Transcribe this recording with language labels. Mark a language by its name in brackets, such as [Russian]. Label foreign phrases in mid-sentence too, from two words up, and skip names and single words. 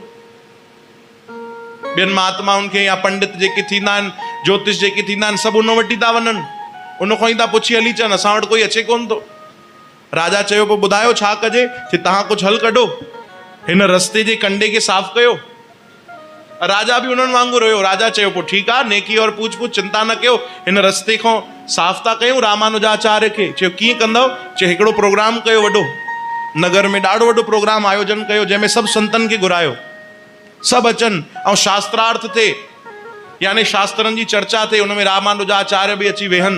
[Sindhi] ॿियनि महात्माउनि खे या पंडित जेके थींदा आहिनि, ज्योतिष जेके थींदा आहिनि, सभु उन वटि था वञनि, उन खां ई था पुछी हली अचनि, असां वटि कोई अचे कोन थो। राजा चयो पोइ ॿुधायो छा कजे? कि तव्हां कुझु हल कढो, हिन रस्ते जे कंडे खे साफ़ कयो। राजा बि उन्हनि वांगुरु हुयो। राजा चयो पोइ ठीकु आहे, नेकी और पूछ पूछ, चिंता न कयो, हिन रस्ते खां साफ़ था कयूं रामानुजाचार्य खे। चयो कीअं कंदव? चयो हिकिड़ो प्रोग्राम कयो वॾो, नगर में ॾाढो वॾो प्रोग्राम आयोजन कयो, जंहिंमें सभु संतनि खे घुरायो, सभु अचनि ऐं शास्त्रार्थ थिए, यानी शास्त्रनि जी चर्चा थिए, उन में रामानुजाचार्य बि अची वेहनि।